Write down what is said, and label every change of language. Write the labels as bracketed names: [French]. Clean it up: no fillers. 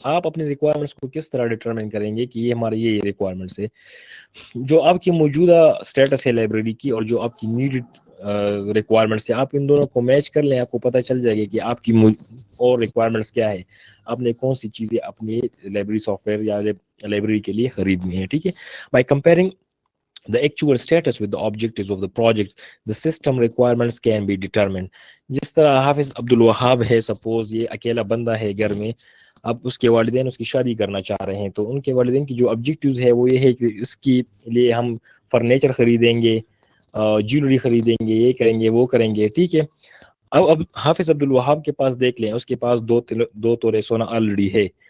[Urdu] آپ اپنے ریکوائرمنٹس کو کس طرح ڈیٹرمن کریں گے کہ یہ ہمارے یہ ریکوائرمنٹس ہے. جو آپ کی موجودہ اسٹیٹس ہے لائبریری کی اور جو آپ کی نیڈڈ ریکوائرمنٹس ہے, آپ ان دونوں کو میچ کر لیں, آپ کو پتہ چل جائے گا کہ آپ کی اور ریکوائرمنٹس کیا ہے, آپ نے کون سی چیزیں اپنی لائبریری سافٹ ویئر یا لائبریری کے لیے خریدنی ہے. ٹھیک ہے, [English] By comparing the actual status with the objectives of the project, the system requirements can be determined. [Urdu] جس طرح حافظ عبد الوہاب ہے, سپوز یہ اکیلا بندہ ہے گھر میں, اب اس کے والدین اس کی شادی کرنا چاہ رہے ہیں, تو ان کے والدین کی جو آبجیکٹیوز ہے وہ یہ ہے کہ اس کی لیے ہم فرنیچر خریدیں گے, جیولری خریدیں گے, یہ کریں گے, وہ کریں گے. ٹھیک ہے, اب حافظ عبد الوہاب کے پاس دیکھ لیں, اس کے پاس 2 تولے سونا آلریڈی ہے.